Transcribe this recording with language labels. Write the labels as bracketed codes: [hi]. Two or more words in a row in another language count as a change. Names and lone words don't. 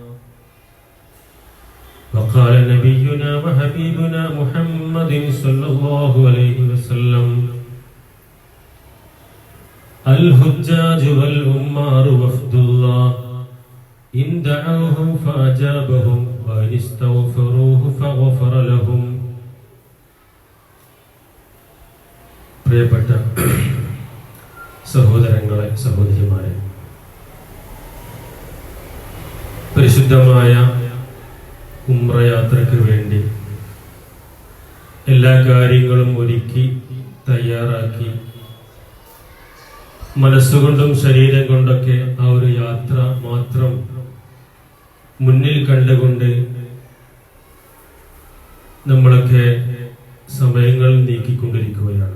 [ar] وقال نبينا وحبيبنا محمد صلى الله عليه وسلم: الحجاج والعمار وفد الله إن دعوه فأجابهم وإن استغفروه فغفر لهم. [ml] പ്രിയപ്പെട്ട സഹോദരങ്ങളെ, സഹോദരിമാരെ, പരിശുദ്ധമായ ഉംറ യാത്രയ്ക്ക് വേണ്ടി എല്ലാ കാര്യങ്ങളും ഒരുക്കി തയ്യാറാക്കി മനസ്സുകൊണ്ടും ശരീരം കൊണ്ടൊക്കെ ആ ഒരു യാത്ര മാത്രം മുന്നിൽ കണ്ടുകൊണ്ട് നമ്മളൊക്കെ സമയങ്ങൾ നീക്കിക്കൊണ്ടിരിക്കുകയാണ്.